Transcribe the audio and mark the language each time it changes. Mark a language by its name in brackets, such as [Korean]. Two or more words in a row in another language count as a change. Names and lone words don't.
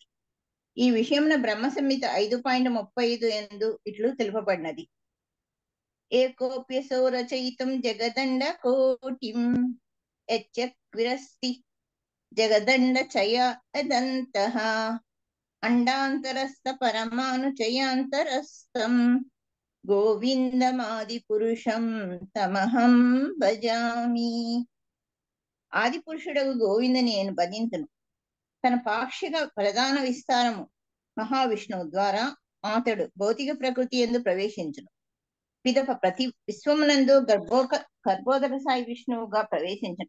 [Telugu] ఈ విషయమున బ్రహ్మ సంహిత 5.35 యందు ఇట్లు తెలుపబడినది. [Sanskrit] ఏకోప్యసో రచయితం జగదండ కోటిం యచ్చక్విరస్తి జగదండ చయాదంతః అండాంతరస్థ పరమానుచయాంతరస్థం గోవిందమాది పురుషం తమహం భజామి. [Telugu] ఆది పురుషుడకు గోవిందని నేను భజింతును. తన పాక్షిక ప్రధాన విస్తారము మహావిష్ణువు ద్వారా అతడు భౌతిక ప్రకృతి యందు ప్రవేశించును. పిదప ప్రతి విశ్వమునందు గర్భోదక సాయి విష్ణువుగా ప్రవేశించను.